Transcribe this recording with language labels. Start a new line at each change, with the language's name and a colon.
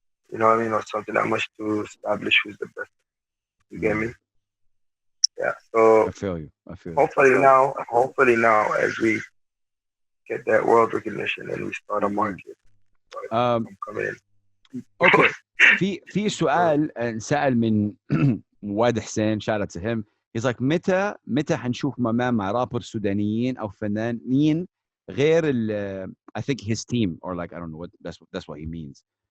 English: You know what I mean? Or something that much to establish who's the best. You get me? Yeah. So I feel you. Hopefully now, as we get that world recognition and we start a market, coming in. Okay.
Arabic: في سؤال انسأل من واد حسين,
English: shout out to him. He's like,
Arabic: متى حنشوف مامان مع رابر سودانيين او فنانين غير
English: I think his team, or like I don't know what that's what he means.